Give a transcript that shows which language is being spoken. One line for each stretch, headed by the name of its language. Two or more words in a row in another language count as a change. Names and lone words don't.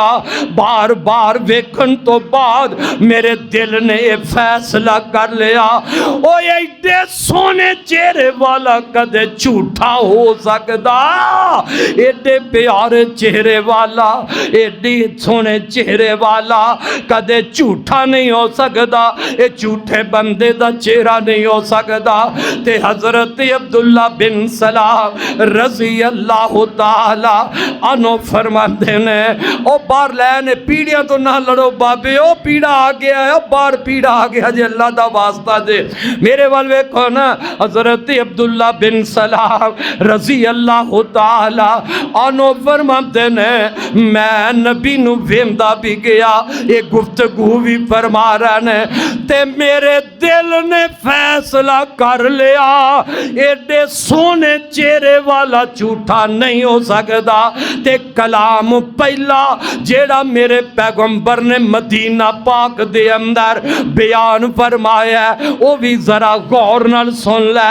Punjabi: بار بار ویکھن تو بعد میرے دل نے یہ فیصلہ کر لیا، او ایڈے سونے چہرے والا کدے جھوٹا ہو سکتا? ایڈے پیارے چہرے والا، ایڈے سونے چہرے والا کدے جھوٹا نہیں ہو سکتا. یہ جھوٹے بندے دا چہرہ نہیں ہو سکتا. تے حضرت عبداللہ بن سلام
Arabic: رضي الله تعالى عنه
Punjabi: فرماتے نے، او باہر لینے پیڑیاں تو نا لڑو بابے، او پیڑا آ گیا ہے، باہر پیڑا آ گیا جی، اللہ دا واسطہ دے. میرے وال ویکھو نا، حضرت عبداللہ بن سلام
Arabic: رضي الله تعالى عنه
Punjabi: فرماتے نے، میں نبی نو ویندا بھی گیا، یہ گفتگو بھی فرما رہے نے، تے میرے دل نے فیصلہ کر لیا ایڈے سونے چہرے والا جھوٹا نہیں ہو سکتا. تے کلام پہلا جیڑا میرے پیغمبر نے مدینہ پاک دے اندر بیان فرمایا وہ بھی ذرا غور نال سن لے.